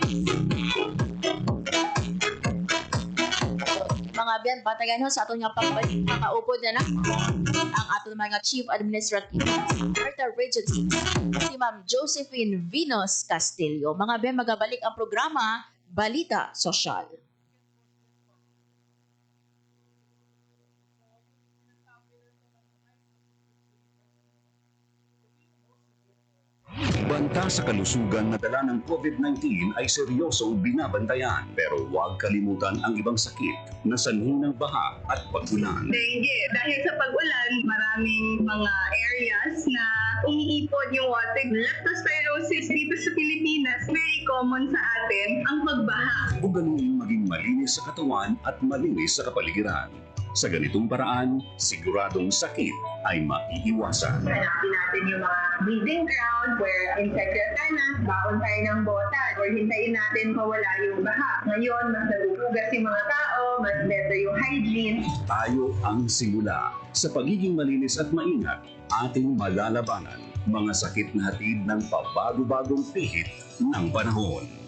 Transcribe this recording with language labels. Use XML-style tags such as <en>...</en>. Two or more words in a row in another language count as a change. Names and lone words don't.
<hil>Mga biyan, batagan ho sa aton nga pagbalik, makaupod na na ang aton mga Chief Administrative Arta Regency, si Ma'am Josephine Venus Castillo. Mga biyan, magabalik ang programa Balita Sosyal.</hil> <tl>Banta sa kalusugan na dala ng COVID-19 ay seryosong binabantayan. Pero huwag kalimutan ang ibang sakit na sanhi ng baha at pag-ulan. Dengue. Dahil sa pag-ulan, maraming mga areas na umiipon yung water. Leptospirosis dito sa Pilipinas,</tl> <en>very common</en> <tl>sa atin ang pagbaha. Ugaling maging malinis sa katawan at malinis sa kapaligiran. Sa ganitong paraan, siguradong sakit ay maiiwasan. Hanapin natin yung mga</tl> <en>breeding ground where insects</en> <tl>na, baon tayo ng botan, or hintayin natin mawala yung baha. Ngayon, mas nagugugas yung mga tao, mas better yung hygiene. Tayo ang simula. Sa pagiging malinis at maingat, ating malalabanan mga sakit na hatid ng pabago-bagong pihit ng panahon.</tl>